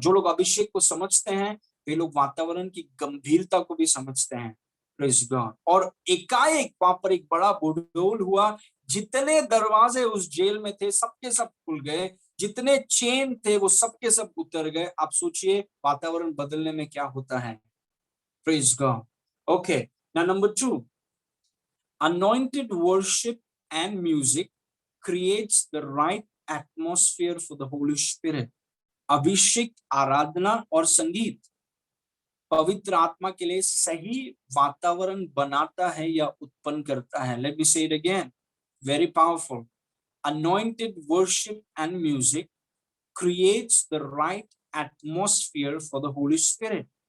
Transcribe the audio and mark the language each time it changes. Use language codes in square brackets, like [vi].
[hi] जो लोग अभिषेक को समझते हैं, वे लोग वातावरण की गंभीरता को भी समझते हैं। [en] Praise God. [hi] और एकाएक वहां पर एक बड़ा बुडोल हुआ। जितने दरवाजे उस जेल में थे, सबके सब खुल गए। जितने चेन थे, वो सबके सब उतर गए। आप सोचिए वातावरण बदलने में क्या होता है। [en] Praise God. Okay, now number 2, anointed worship and music creates the right atmosphere for the Holy Spirit. [hi] अभिषेक, आराधना और संगीत पवित्र आत्मा के लिए सही वातावरण बनाता है या उत्पन्न करता है। [en] Let me say it again, very powerful. Anointed worship and music creates the right atmosphere for the Holy Spirit.